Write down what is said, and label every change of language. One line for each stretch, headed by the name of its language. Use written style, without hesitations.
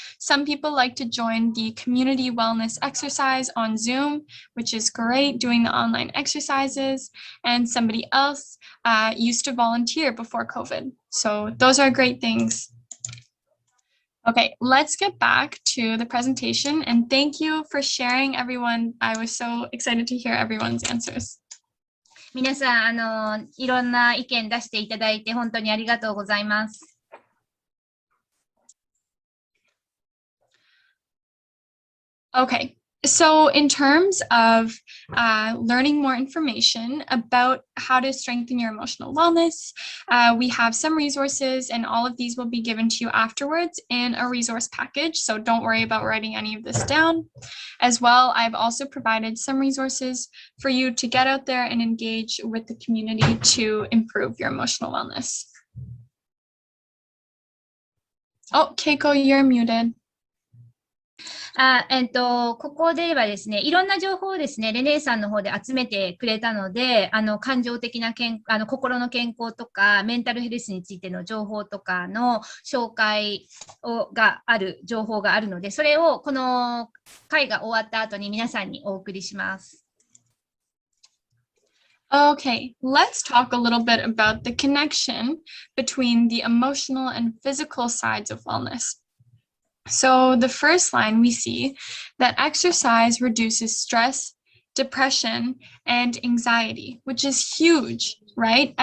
English: Some people like to join the community wellness exercise on Zoom, which is great, doing the online exercises. And somebody else used to volunteer before COVID. So those are great things. Okay, let's get back to the presentation. And thank you for sharing, everyone. I was so excited to hear everyone's answers.
Japanese: 皆さん、いろんな意見出していただいて本当にありがとうございます。
English: Okay, So in terms of learning more information about how to strengthen your emotional wellness, we have some resources, and all of these will be given to you afterwards in a resource package. So don't worry about writing any of this down. As well, I've also provided some resources for you to get out there and engage with the community to improve your emotional wellness. Oh, Keiko, you're muted.
Japanese: ここではですね、いろんな情報をですね、レネーさんの方で集めてくれたので、感情的な心の健康とか、メンタルヘルスについての情報とかの紹介情報があるので、それをこの会が終わった後に皆さんにお送りします。
English: Okay, let's talk a little bit about the connection between the emotional and physical sides of wellness. So the first line, we see that exercise reduces stress, depression, and anxiety, which is huge, right?